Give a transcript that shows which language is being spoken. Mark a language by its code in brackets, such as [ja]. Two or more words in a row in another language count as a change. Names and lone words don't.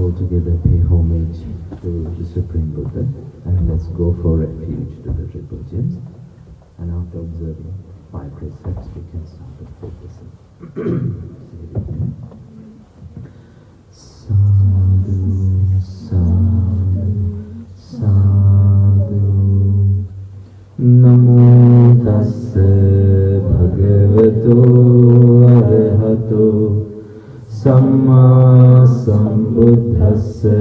[en] together pay homage to the Supreme Buddha, and let's go for refuge to the Triple Gems. And after observing 5 precepts, we can start the practicing. [pi] Sadhu, sadhu, sadhu. Namo tassa bhagavato arahato samma sambuddhassa.